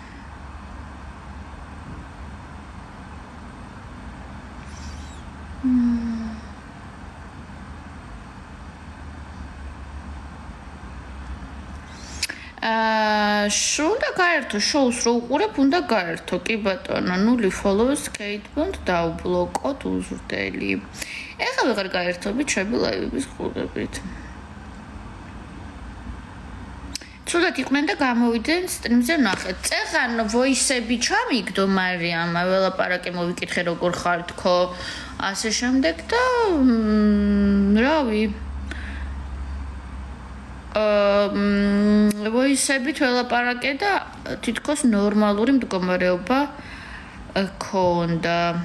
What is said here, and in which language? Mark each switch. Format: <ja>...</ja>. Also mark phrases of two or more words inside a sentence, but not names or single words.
<ka>უნდა გაერთო შოუს რო უყურებ, უნდა გაერთო, კი ბატონო, 0</ka> <en>follow-ers skateboard</en> <ka>დაუბლოკოთ უზრდელი. ეხლა ვეღარ გაერთობით ჩემი ლაივების ყურებით. ცუდად იყვნენ და გამოვიდნენ სტრიმზე ნახეთ. წეღან voice-ები ჩამიგდო მარიამა, ველაპარაკე მოვიკითხე როგორ ხარ თქო, ასე შემდეგ და რავი voice-ებით ველაპარაკე და თითქოს ნორმალური მდგომარეობა ქონდა.</ka>